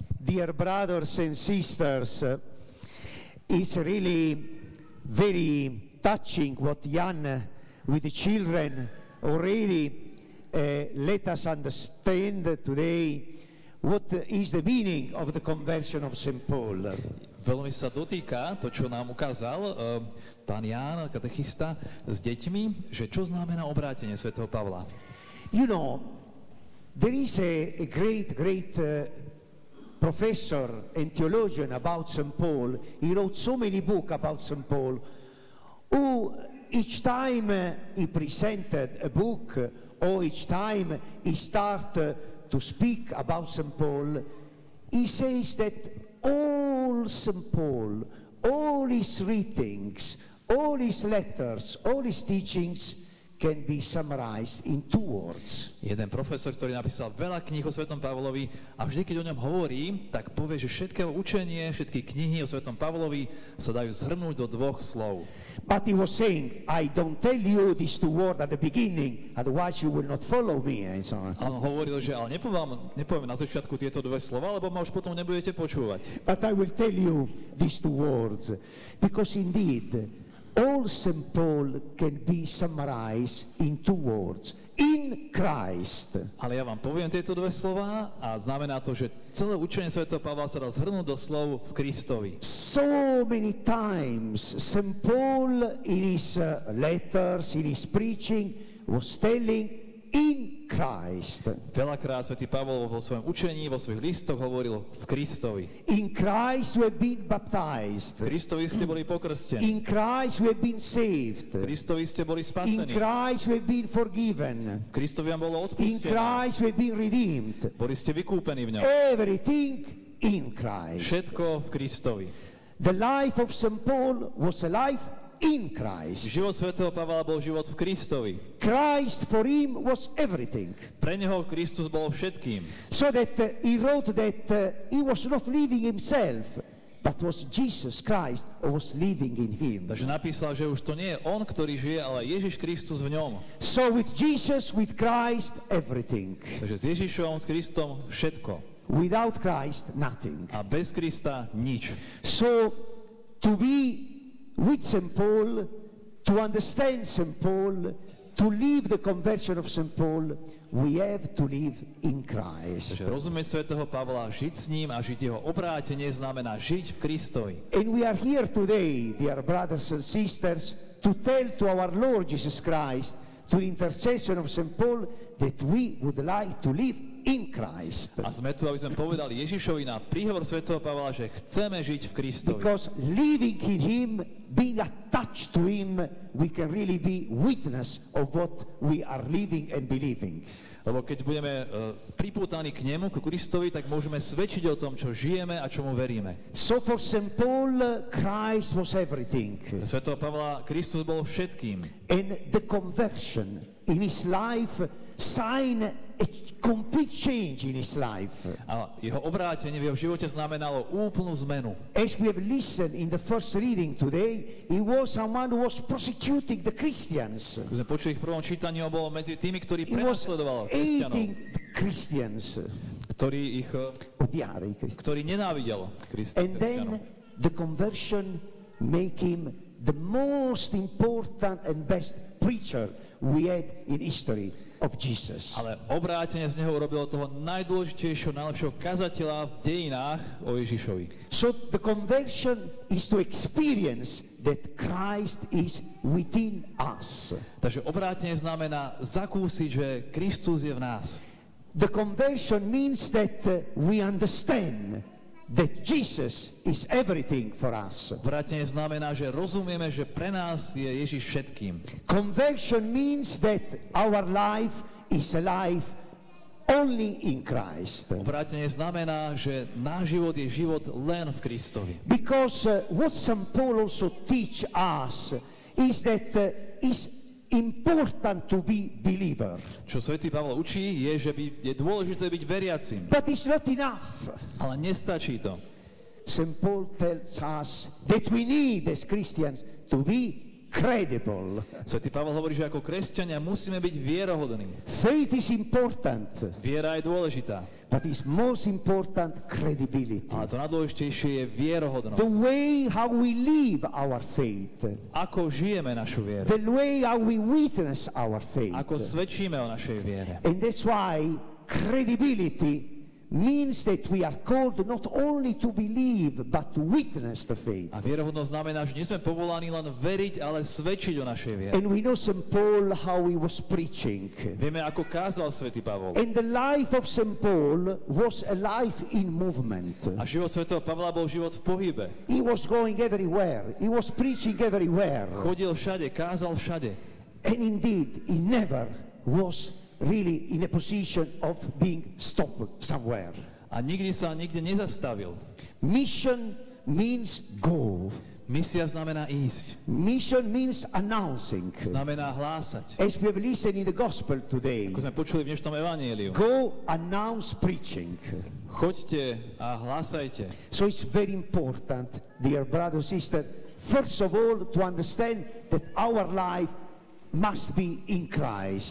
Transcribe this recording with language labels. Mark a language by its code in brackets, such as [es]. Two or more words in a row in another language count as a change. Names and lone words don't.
[en] dear brothers and sisters, it's really very touching what Jan with the children already let us understand today what is the meaning of the conversion of St. Paul. [sk] Veľmi sa dotýka to, čo nám ukázal pán Ján, katechista, s deťmi, že čo znamená obrátenie svätého Pavla. [en] You know, there is a great professor and theologian about St. Paul. He wrote so many books about St. Paul, who each time he presented a book, or each time he started to speak about St. Paul, he says that all St. Paul, all his writings, all his letters, all his teachings can be summarized in 2 words. [sk] Jeden profesor, ktorý napísal veľa kníh o svätom Pavlovi a vždy, keď o ňom hovorí, tak povie, že všetké učenie, všetky knihy o svätom Pavlovi sa dajú zhrnúť do 2 slov. [en] But he was saying, I don't tell you these 2 words at the beginning, otherwise you will not follow me, and so on. [sk] A on hovoril, že ale nepoviem na začiatku tieto 2 slova, lebo ma už potom nebudete počúvať. [en] But I will tell you these 2 words, because indeed, all St. Paul can be summarized in 2 words. In Christ. [sk] Ale ja vám poviem tieto 2 slova a znamená to, že celé učenie svätého Pavla sa dá zhrnúť do slov v Kristovi. [en] So many times St. Paul in his letters, in his preaching was telling in Christ. [sk] Veľakrát svätý Pavol vo svojom učení, vo svojich listoch hovoril v Kristovi. [en] In Christ we have been baptized. [sk] V Kristovi ste boli pokrstení. [en] In Christ we have been saved. [sk] V Kristovi ste boli [en] In [sk] spasení. [en] Christ we have been forgiven. [sk] V Kristovi vám bolo [en] In [sk] odpustené. [en] Christ we have been redeemed. [sk] Boli ste vykúpení v ňom. [en] Everything in Christ. [sk] Všetko v Kristovi. [en] The life of St. Paul was a life in Christ. [sk] Život svätého Pavla bol život v Kristovi. [en] Christ for him was everything. [sk] Pre neho Kristus bol všetkým. [en] So that he wrote that he was not living himself, but was Jesus Christ who was living in him. [sk] Takže napísal, že už to nie je on, ktorý žije, ale Ježiš Kristus v ňom. [en] So with Jesus, with Christ, everything. [sk] Takže s Ježišom, s Kristom všetko. [en] Without Christ, nothing. [sk] A bez Krista nič. [en] So to be with St. Paul, to understand St. Paul, to live the conversion of St. Paul, we have to live in Christ. [sk] Takže rozumieť svätého Pavla, žiť s ním a žiť jeho obrátenie znamená žiť v Kristovi. [en] And we are here today, dear brothers and sisters, to tell to our Lord Jesus Christ, to the intercession of St. Paul, that we would like to live in Christ. [sk] A sme tu, aby sme povedali Ježišovi na príhovor svätého Pavla, že chceme žiť v Kristovi. [en] Because living in him, being attached to him, we can really be witness of what we are living and believing. [sk] Lebo keď budeme pripútaní k nemu, k Kristovi, tak môžeme svedčiť o tom, čo žijeme a čomu veríme. [en] So for St. Paul, Christ was everything. [sk] Svätého Pavla Kristus bol všetkým. [en] And the conversion in his life sign a complete change in his life. [sk] A jeho obrátenie v jeho živote znamenalo úplnú zmenu. [en] As we have listened in the first reading today, he was someone who was persecuting the Christians. [sk] Keď sme počuli v prvom čítaní, on bol medzi tými, ktorí [en] He was [sk] prenasledoval [en] hating [sk] kresťanov, [en] the Christians. [sk] ktorý nenávidel [en] And then the conversion make him the most important and best preacher we had in history of Jesus. [sk] Ale obrátenie z neho urobilo toho najdôležitejšieho, najlepšieho kazateľa v dejinách o Ježišovi. [en] So the conversion is to experience that Christ is within us. [sk] Takže obrátenie znamená zakúsiť, že Kristus je v nás. [en] The conversion means that we understand that Jesus is everything for us. [sk] Obrátenie znamená, že rozumieme, že pre nás je Ježiš všetkým. [en] Conversion means that our life is a life only in Christ. [sk] Obrátenie znamená, že náš život je život len v Kristovi. [en] Because what St. Paul also teach us is that is important to be believer. [sk] Čo svätý Pavol učí, je, že je dôležité byť veriacim. [en] But it's not enough. [sk] Ale nestačí to. [en] St. Paul tells us that we need as Christians to be credible. [sk] Svätý Pavol hovorí, že ako kresťania musíme byť vierohodní. [en] Faith is important. [sk] Viera je dôležitá. [en] but it's most important credibility. [sk] Ale to najdôležitejšie je vierohodnosť. [en] The way how we live our faith. [sk] Ako žijeme našu vieru. [en] The way how we witness our faith. [sk] Ako svedčíme o našej viere. [en] And that's why credibility means that we are called not only to believe, but to witness the faith. [sk] A vierohodnosť znamená, že nie sme povolaní len veriť, ale svedčiť o našej viere. [en] And we know St. Paul how he was preaching. [sk] Vieme, ako kázal svätý Pavol. [en] And the life of St. Paul was a life in movement. [sk] A život svätého Pavla bol život v pohybe. [en] He was going everywhere. He was preaching everywhere. [sk] Chodil všade, kázal všade. [en] And indeed, he never was really in a position of being stopped somewhere. [sk] A nikdy sa nikde nezastavil. [en] Mission means go. [sk] Misia znamená ísť. [en] Mission means announcing. [sk] Znamená hlásať. [en] As we have listened in the gospel today, [sk] Ako sme počuli v dnešnom evanjeliu. [en] go announce preaching. [sk] Choďte a hlásajte. [en] So it's very important, dear brother, sister, first of all to understand that our life must be in Christ.